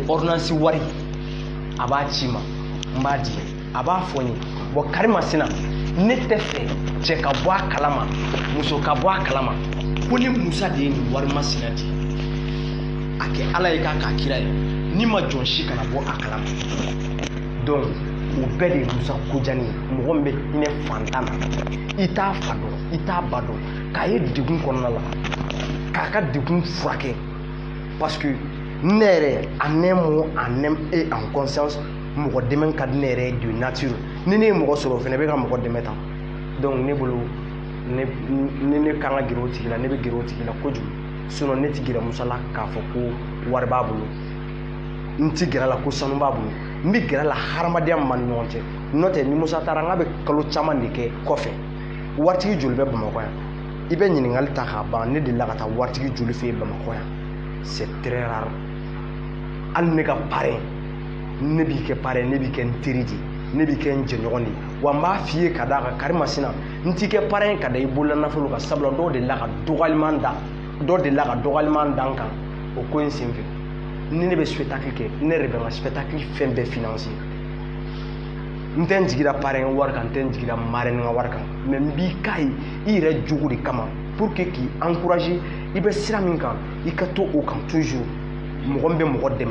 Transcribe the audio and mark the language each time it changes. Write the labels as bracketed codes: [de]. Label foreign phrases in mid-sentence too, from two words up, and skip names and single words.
[bm] ordonnance wari a b'a ci ma n b'a di a b'a fɔ n ye bon Karima Sena ne tɛ fɛ cɛ ka bɔ a kalama muso ka bɔ a kalama ko ni Musa de ye nin wari masina di a kɛ Ala ye k'a kira ye ni ma jɔn si kana bɔ a kalama donc o bɛɛ de ye Musa Kojani ye mɔgɔ min bɛ hinɛ fantan na i t'a fa dɔn i t'a ba dɔn k'a ye degun kɔnɔna la k'a ka degun furakɛ [fr] parce que [bm] ne yɛrɛ [fr] en un mot en âme et en conscience [bm] mɔgɔ dɛmɛ ka di ne yɛrɛ ye [fr] de nature [bm] ni ne ye mɔgɔ sɔrɔ o fana bɛ ka mɔgɔ dɛmɛ tan donc ne bolo ne kan ka gɛrɛ o tigi la ne bɛ gɛrɛ o tigi la kojugu sinon ne tɛ gɛrɛ Musa la k'a fɔ ko wari b'a bolo n tɛ gɛrɛ a la ko sanu b'a bolo n bɛ gɛrɛ a la hadamadenya min b'an ni ɲɔgɔn cɛ n'o tɛ ni Musa taara n k'a bɛ kalo caman de kɛ kɔfɛ waritigi joli bɛ Bamakɔ yan i bɛ ɲininkali ta k'a ban ne delila ka taa waritigi joli fɛ yen Bamakɔ yan [fr] c'est très rare [bm] hali ne ka parrain ne b'i kɛ parrain ne b'i kɛ n teri de ne b'i kɛ n jɛɲɔgɔn de wa n b'a f'i ye ka d'a kan Karima Sena n t'i kɛ parrain ka da i bolola nafolo kan sabula dɔw delila ka dɔgɔyaliman da n kan o ko in senfɛ ni ne bɛ spectacle kɛ ne yɛrɛ bɛ n ka spectacle fɛn bɛɛ financer n tɛ n jigira parrain wari kan n tɛ n jigira marraine ka wari kan mais n b'i k'a ye i yɛrɛ jogo de kama [fr] pour que [bm] k'i encourager i bɛ sira min kan i ka to o kan toujours mɔgɔ min bɛ mɔgɔ dɛmɛ.